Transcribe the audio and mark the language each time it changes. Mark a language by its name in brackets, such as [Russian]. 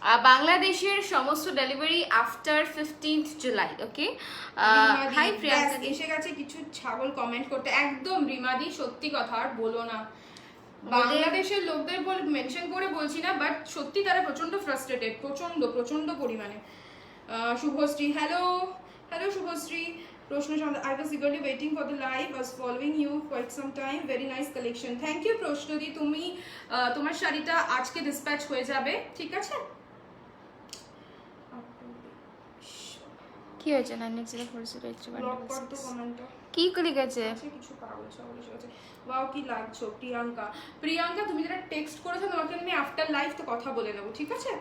[Bangla] বাংলাদেশের সমস্ত delivery after 15th July. ওকে, high Priyanka. এসে গেছে কিছু ছাগল কমেন্ট করতে। একদম রিমাদি, সত্যি কথা আর বলো না। বাংলাদেশের লোকদের মেনশন করে বলছি না, বাট সত্যি তারা প্রচন্ড ফ্রাস্ট্রেটেড, প্রচন্ড প্রচন্ড পরিমাণে। Subhashree, hello hello Subhashree. [English] প্রশ্ন, I was eagerly waiting for the live, was following you quite some time, very nice collection. Thank you প্রশ্নদি। [Bangla] তুমি তোমার শাড়িটা আজকে ডিসপ্যাচ হয়ে যাবে, ঠিক আছে? কি হয়েছে? 90408 ব্লক কর তো কমেন্টটা। কি করে গেছে? কিছু পাগল ছাগল আছে। ওয়াও কি লাগছো প্রিয়াঙ্কা। প্রিয়াঙ্কা তুমি যেটা টেক্সট করেছো তোমাকে আমি আফটার লাইভ তো কথা বলে নেব, ঠিক আছে?